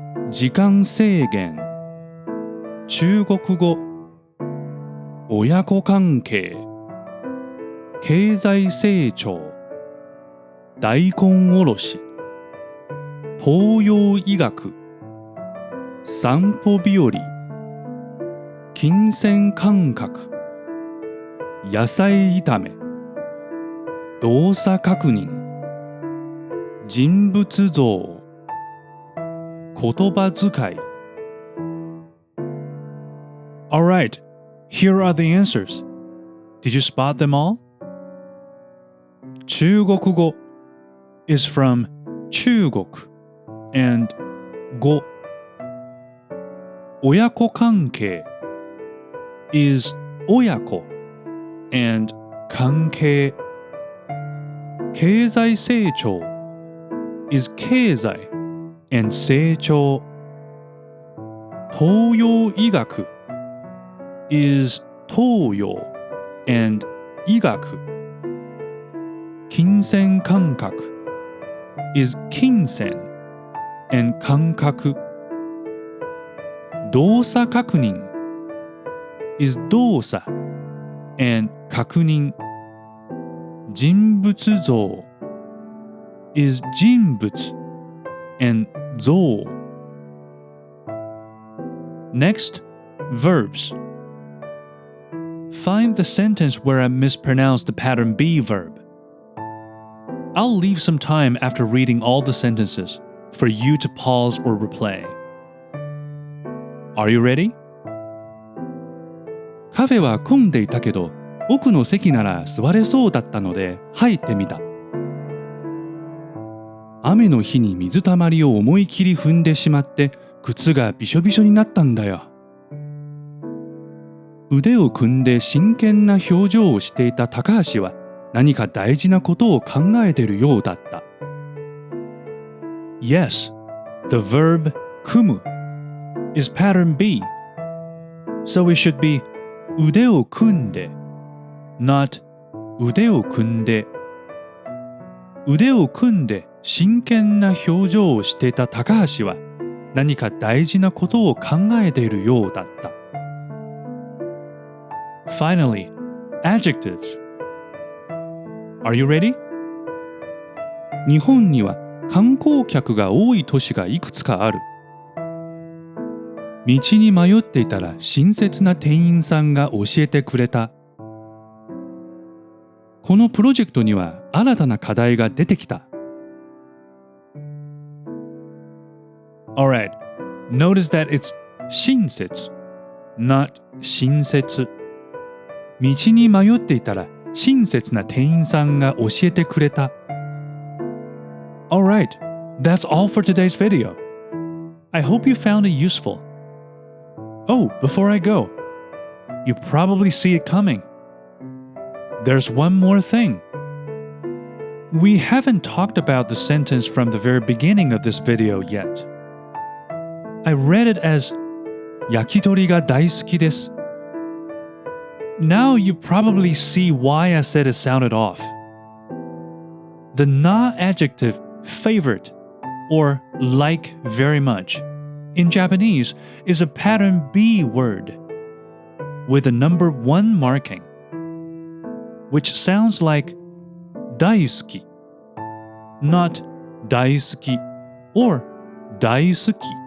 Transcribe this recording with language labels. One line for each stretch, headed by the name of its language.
Japanese: 時間制限、中国語、親子関係、経済成長、大根おろし、東洋医学、散歩日和、金銭感覚、野菜炒め、動作確認、人物像、言葉遣い。
English: Alright, here are the answers. Did you spot them all? 中国語 is from 中国 and 語。親子関係 is 親子 and 関係。経済成長 is 経済 and 成長。東洋医学 is 東洋 and 医学。金銭感覚 is 金銭 and 感覚。動作確認 is 動作 and 確認。人物像 is 人物 and 像。 Next, verbs. Find the sentence where I mispronounced the pattern B verb. I'll leave some time after reading all the sentences for you to pause or replay. Are you ready?
Japanese: カフェは混んでいたけど、奥の席なら座れそうだったので入ってみた。雨の日に水たまりを思い切り踏んでしまって靴がびしょびしょになったんだよ。腕を組んで真剣な表情をしていた高橋は何か大事なことを考えているようだった。
English: Yes, the verb 組む is pattern B. So it should be
Japanese: 腕を組んで
English: not
Japanese: 腕を組んで。腕を組んで真剣な表情をしていた高橋は何か大事なことを考えているようだった。
English: Finally, adjectives. Are you ready?
Japanese: 日本には観光客が多い都市がいくつかある。道に迷っていたら親切な店員さんが教えてくれた。このプロジェクトには新たな課題が出てきた。
English: Alright, notice that it's 親切 not 親切。
Japanese: 道に迷っていたら親切な店員さんが教えてくれた。
English: Alright, that's all for today's video. I hope you found it useful. Oh, before I go, you probably see it coming. There's one more thing. We haven't talked about the sentence from the very beginning of this video yet. I read it as
Japanese: 焼き鳥が大好きです。
English: Now you probably see why I said it sounded off. The na adjective favorite or like very much in Japanese is a pattern B word with a number 1 marking, which sounds like 大好き not 大好き or 大好き.